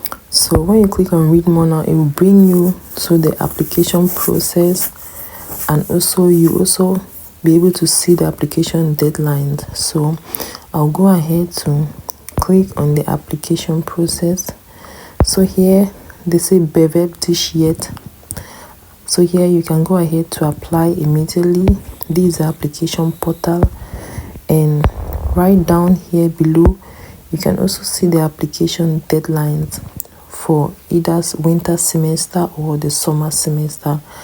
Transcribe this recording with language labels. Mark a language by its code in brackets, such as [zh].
[en] So when you click on read more now, it will bring you to the application process, and also you also be able to see the application deadlines. So I'll go ahead to click on the application process. So here they say [de] bewerb dich jetzt. [en] So here you can go ahead to apply immediately. This is the application portal, and right down here below, you can also see the application deadlines for either winter semester or the summer semester.